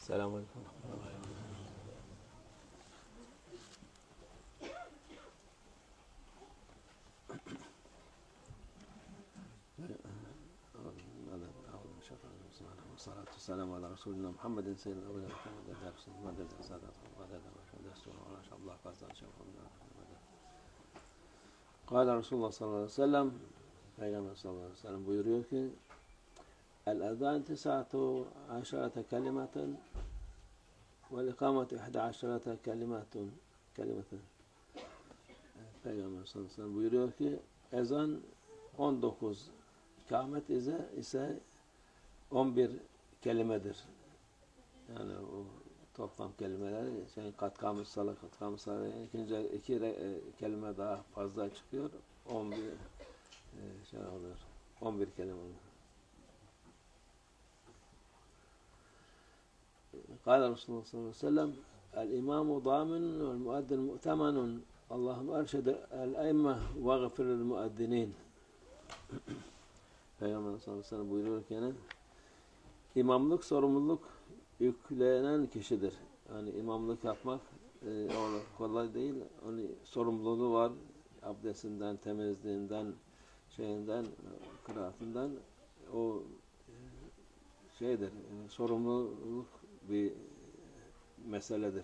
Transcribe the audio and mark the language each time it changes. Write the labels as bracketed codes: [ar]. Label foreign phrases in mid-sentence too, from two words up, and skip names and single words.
[ar] السلام عليكم. والصلاة والسلام على رسولنا محمد سيد الأولين قال رسول الله صلى الله عليه وسلم [tr] Peygamber [ar] صلى الله عليه وسلم [tr] buyuruyor ki [ar] الأذان 19 كلمة والإقامة 11 كلمة. [tr] Peygamber [ar] صلى الله عليه وسلم [tr] buyuruyor ki ezan 19, ikamet ise 11 kelimedir. Yani o toplam kelimeler [ar] قد قامت الصلاة [tr] iki kelime daha fazla çıkıyor. 11 olur. 11 kelime olur. [ar] قال رسول الله صلى الله عليه وسلم الإمام ضامن والمؤذن مؤتمن اللهم أرشد الأئمة واغفر للمؤذنين. [tr] Peygamber [ar] صلى الله عليه وسلم [tr] buyuruyor ki yani imamlık sorumluluk yüklenen kişidir. Yani imamlık yapmak kolay değil. Onun sorumluluğu var. Abdestinden, temizliğinden, kıraatından o sorumluluk bir meseledir.